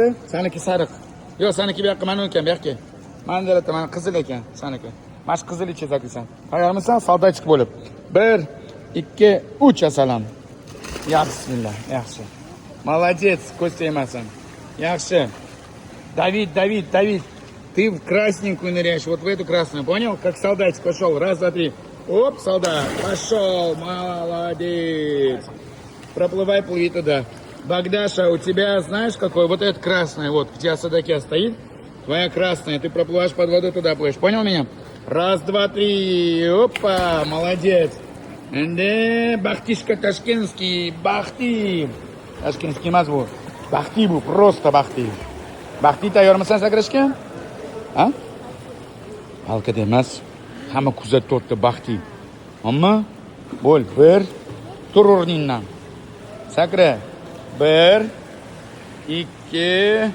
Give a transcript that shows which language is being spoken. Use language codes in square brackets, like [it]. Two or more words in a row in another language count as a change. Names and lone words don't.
[uz] Saniki sariq. Yo'q, saniki bu yoqqa mana ekan, bu yoqqa. Mana deyapti, mana qizil ekan, saniki. Mana qizil ichiga sakraysan. Tayyormisan? Soldatchik bo'lib. 1, 2, 3 asalam. Ya bismillah, yaxshi. Молодец, ko'z tegmasin. Yaxshi. [ru] Давид. Ты в красненькую ныряешь, вот в эту красную, понял? Как солдатик пошел. 1, 2, 3. Оп, солдат. Пошел. Молодец. Проплывай, плыви туда. Богдаша, у тебя знаешь какой? Вот это красное, вот, у тебя в садаке стоит. Твоя красная. Ты проплываешь под водой, туда плывешь. Понял меня? 1, 2, 3. Опа, молодец. Да, Бахтишка ташкентский. Бахти. [uz] Tashkentskiy emas bu. Baxti bu, просто baxti. Baxti tayyormisan sakrashga? Ha? Halqada emas. Hamma kuzatib turibdi baxti. Ammo bo'l, 1, tur o'rningdan. Sakra. 1, 2.